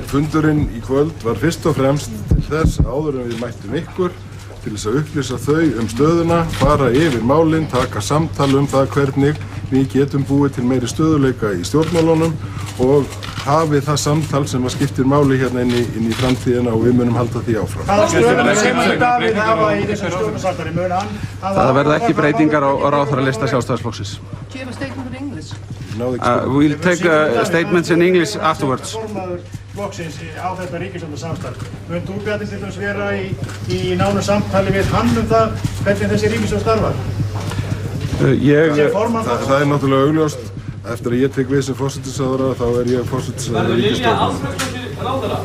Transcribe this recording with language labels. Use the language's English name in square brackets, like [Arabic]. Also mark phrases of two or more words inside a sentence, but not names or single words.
[Icelandic] Fundurinn í kvöld var fyrst og fremst til þess áður en við mættum ykkur til þess að upplýsa þau stöðuna, fara yfir málin, taka samtal það hvernig við getum búið til meiri stöðuleika í stjórnmálunum og hafið það samtal sem að skiptir máli hérna inn í framtíðina og við munum halda því áfram. Hvaða stöðuna sem Davíð hafa í þessu stjórnarsamstarfi mun hann? Það verða ekki breytingar á ráðherralista Sjálfstæðisflokksins. [English] Do you have a statement in English? We'll take statements in English afterwards. [Icelandic] Flokksins á þetta ríkisstjórnarsamstarf. Mun þú Bjarni til dæmis vera í nánu samtali við hann það hvernig þessi ríkisstjórn starfar? Það er náttúrulega augljóst. Eftir að ég tek við sem forsætisráðherra þá er ég forsætisráðherra ríkisstjórnarinnar.